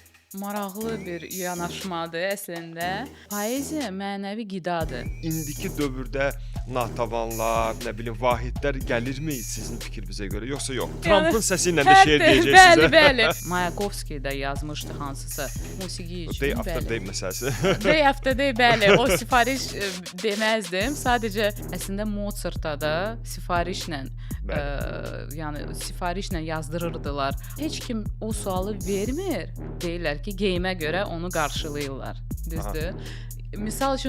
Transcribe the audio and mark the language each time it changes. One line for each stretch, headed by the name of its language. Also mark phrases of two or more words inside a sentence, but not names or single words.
Azerbaijani: Maraqlı bir yanaşmadır əslində. Poeziya mənəvi qidadır. İndiki dövrdə natəvanlar, nə bilim, vahidlər gəlirmi sizin fikrinizə görə, yoxsa yox? Trampın səsi ilə də şeir deyəcək Bəli, sizə. bəli. Mayakovski də yazmışdı hansısa musiqi üçün.
English: Day after
Azerbaijani: Bəli. day məsələsi.
English: Day after day,
Azerbaijani: bəli. O sifariş deməzdim. Sadəcə əslində Mozartda da sifarişlə yəni sifarişlə yazdırırdılar. Heç kim o sualı vermir. Deyirlər ki, geyimə görə onu qarşılayırlar. Düzdür? Misal üçün